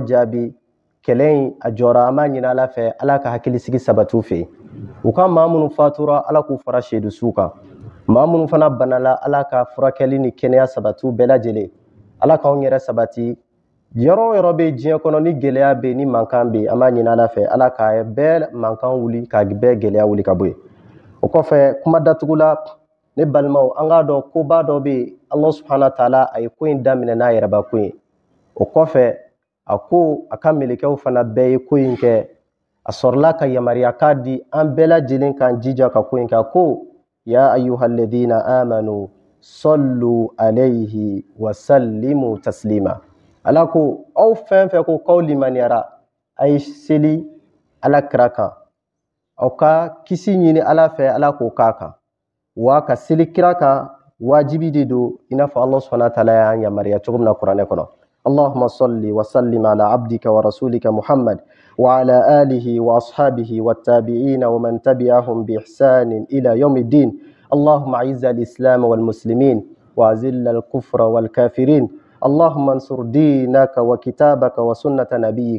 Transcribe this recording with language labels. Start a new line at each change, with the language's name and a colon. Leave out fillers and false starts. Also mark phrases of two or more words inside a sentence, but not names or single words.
Bambara: jaabi kɛlɛ in a jɔra an b'a ɲini Ala fɛ Ala ka hakilisigi sabati u fɛ u ka maa minnu fatura Ala k'u fara sehidusiw kan maa minnu fana banala Ala ka furakɛli ni kɛnɛya sabati u bɛɛ lajɛlen Ala k'anw yɛrɛ sabati yɔrɔ o yɔrɔ bɛ diɲɛ kɔnɔ ni gɛlɛya bɛ ni mankan bɛ an b'a ɲini Ala fɛ Ala ka bɛɛ mankan wuli ka bɛɛ gɛlɛya wuli ka bɔ yen o kɔfɛ kuma datugu la ne balimaw an k'a dɔn koba dɔ bɛ yen
Arabic: الله سبحانه وتعالى
Bambara: a ye ko in daminɛ n'a yɛrɛba ko ye o kɔfɛ a ko a ka melekɛw fana bɛɛ ye ko in kɛ a sɔrɔla ka yamaruya k'a di an bɛɛ lajɛlen k'an jija ka ko in kɛ a ko
Arabic: يا أيها الذين آمنوا صلوا عليه وسلموا تسليما
Bambara: Ala ko aw fɛn fɛn ko k'aw limaniyara a ye seli Alakira kan aw ka kisi ɲini Ala fɛ Ala k'o k'a kan wa ka seli kira kan wajibi de don i n'a fɔ
Arabic: الله سبحانه وتعالى
Bambara: y'an yamaruya cogo min na kuranɛ
Arabic: kɔnɔ اللهم صل وسلم على عبدك ورسولك محمد وعلى آله وأصحابه والتابعين ومن تبعهم بإحسان إلى يوم الدين اللهم أعز الإسلام والمسلمين وأذل الكفر والكافرين اللهم انصر دينك وكتابك وسنة نبيك